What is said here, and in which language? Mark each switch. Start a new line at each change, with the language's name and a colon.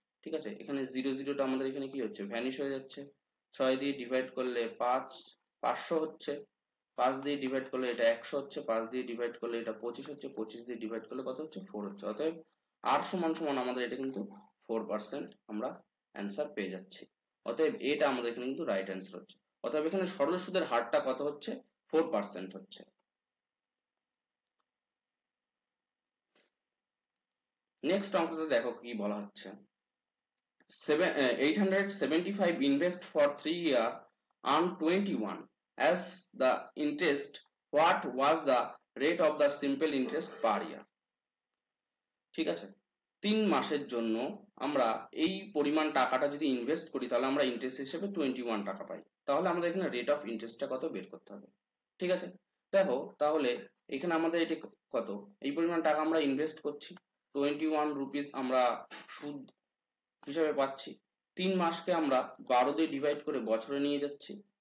Bangla: ঠিক আছে, এখানে 0 0টা আমাদের এখানে কি হচ্ছে, ভ্যানিশ হয়ে যাচ্ছে, 6 দিয়ে ডিভাইড করলে 500 হচ্ছে, 5 দিয়ে ডিভাইড করলে এটা 100 হচ্ছে, 5 দিয়ে ডিভাইড করলে এটা 25 হচ্ছে, 25 দিয়ে ডিভাইড করলে কত হচ্ছে, 4 হচ্ছে, অতএব আর সমান সমান আমাদের এটা কিন্তু 4% আমরা অ্যান্সার পেয়ে যাচ্ছি। অতএব এটা আমাদের এখানে কিন্তু রাইট অ্যান্সার হচ্ছে, অতএব এখানে সরল সুদের হারটা কত হচ্ছে, 4% হচ্ছে। নেক্সট অঙ্কতে দেখো কি বলা হচ্ছে,
English: 875 invest for 3 year earn 21 as the interest, what was the rate of the simple interest per year।
Bangla: ঠিক আছে, 3 মাসের জন্য আমরা এই পরিমাণ টাকাটা যদি ইনভেস্ট করি, তাহলে আমরা ইন্টারেস্ট হিসেবে 21 টাকা পাই, তাহলে আমাদের এখানে রেট অফ ইন্টারেস্টটা কত বের করতে হবে। ঠিক আছে, দেখো তাহলে এখানে আমাদের এটা কত, এই পরিমাণ টাকা আমরা ইনভেস্ট করছি, 21 রুপিস আমরা সুদ হিসাবে পাচ্ছি, 3 মাসকে আমরা 12 দিয়ে ডিভাইড করে বছরে নিয়ে যাচ্ছি।